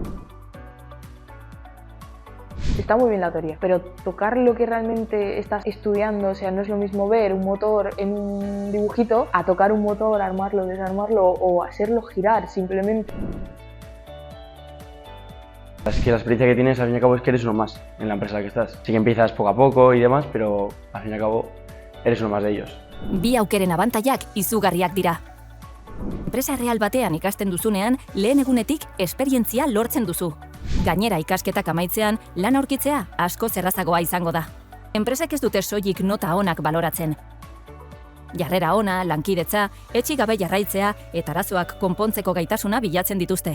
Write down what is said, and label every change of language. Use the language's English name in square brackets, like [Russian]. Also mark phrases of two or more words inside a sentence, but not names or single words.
[Spanish] Está muy bien la teoría, pero tocar lo que realmente estás estudiando, o sea, no es lo mismo ver un motor en un dibujito a tocar un motor, armarlo, desarmarlo o hacerlo girar simplemente. Es que la experiencia que tienes al fin y al cabo es que eres uno más en la empresa en la que estás. Sí que empiezas poco a poco y demás, pero al fin y al cabo eres uno más de ellos. [Basque] Bi aukeren abantailak izugarriak dira. Enpresa real batean ikasten duzunean, lehen egunetik esperientzia lortzen duzu. Gainera ikasketak amaitzean, lan aurkitzea asko errazagoa izango da. Enpresek ez dute soilik nota onak baloratzen. Jarrera ona, lankidetza, etxi gabe jarraitzea eta arazoak konpontzeko gaitasuna bilatzen dituzte.